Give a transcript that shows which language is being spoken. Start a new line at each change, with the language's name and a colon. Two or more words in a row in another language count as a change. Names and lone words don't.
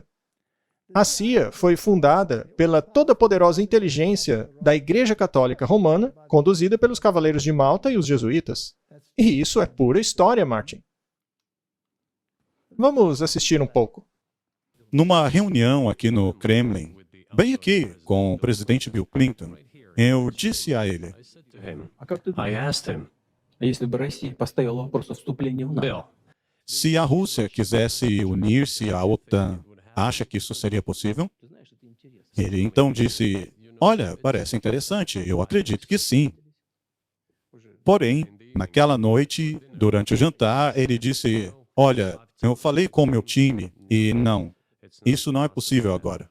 Portuguese: A CIA foi fundada pela toda-poderosa inteligência da Igreja Católica Romana, conduzida pelos Cavaleiros de Malta e os Jesuítas. E isso é pura história, Martin. Vamos assistir um pouco. Numa reunião aqui no Kremlin, bem aqui com o presidente Bill Clinton, eu disse a ele:
English: I asked him,
Russian: если бы Россия поставила вопрос о вступлении в НАТО,
Portuguese: se a Rússia quisesse unir-se à OTAN, acha que isso seria possível? Ele então disse: olha, parece interessante, eu acredito que sim. Porém, naquela noite, durante o jantar, ele disse: olha, eu falei com o meu time e não, isso não é possível agora.